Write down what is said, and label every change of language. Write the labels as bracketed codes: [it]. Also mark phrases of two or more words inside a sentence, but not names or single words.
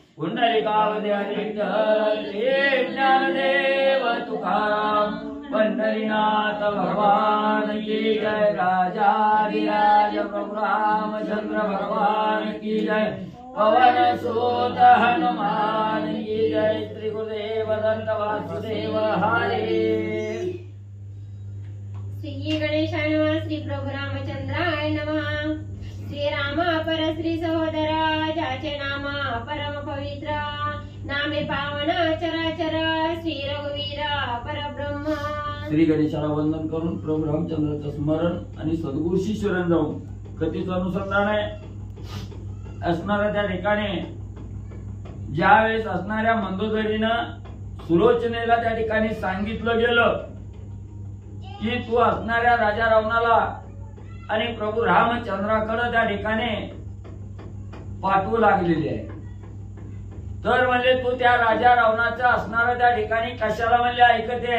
[hi] पुंडलिकावधी विठ्ठल श्री ज्ञानदेव तुकाराम पंढरीनाथ भगवान की जय। राजाधिराज प्रभु रामचंद्र भगवान की जय। पवन सुत हनुमान की जय। [sa] श्री गुरुदेव दत्त वासुदेव हरे। श्री गणेशाय नमः। श्री प्रभु रामचंद्राय नमः। [mr] श्री राम पर श्री सहोदरा ज्याचे नाम परम पवित्र नामे पावन चराचर श्री रघुवीर परब्रह्म। श्री गणेशाला वंदन करून प्रभू रामचंद्राचं स्मरण आणि सद्गुरूशी शरण जाऊन कथेचं अनुसंधान आहे। असणाऱ्या त्या ठिकाणी ज्यावेळेस असणाऱ्या मंदोदरीनं सुलोचनेला त्या ठिकाणी सांगितलं गेलं की तू असणाऱ्या राजा रावणाला आणि प्रभू रामचंद्राकडे त्या ठिकाणी पाठवू लागलेली आहे, तर म्हणजे तू त्या राजा रावणाचा असणारा त्या ठिकाणी कशाला म्हणजे ऐकते।